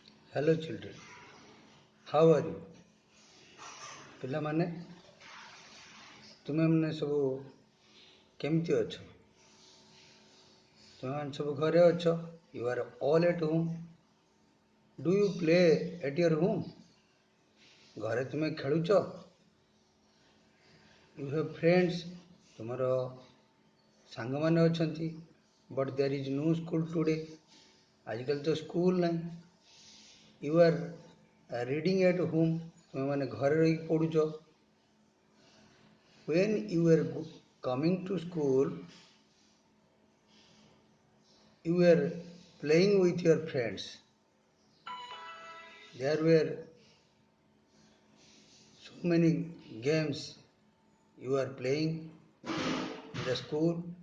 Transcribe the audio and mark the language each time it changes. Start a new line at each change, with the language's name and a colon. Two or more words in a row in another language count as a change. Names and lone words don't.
English: Hello children, how are you?
Odia: ପିଲାମାନେ ତୁମେମାନେ ସବୁ କେମିତି ଅଛ? ତୁମେମାନେ ସବୁ ଘରେ ଅଛ?
English: You are all at home. Do you play at your home?
Odia: ଘରେ ତୁମେ ଖେଳୁଛ?
English: You have friends.
Odia: ତୁମର ସାଙ୍ଗମାନେ ଅଛନ୍ତି.
English: But there is no school today.
Odia: ଆଜିକାଲି ତ ସ୍କୁଲ ନାହିଁ.
English: You are reading at home.
Odia: ତୁମେମାନେ ଘରେ ରହିକି ପଢ଼ୁଛ.
English: When you were coming to school, you were playing with your friends. There were so many games you are playing in the school.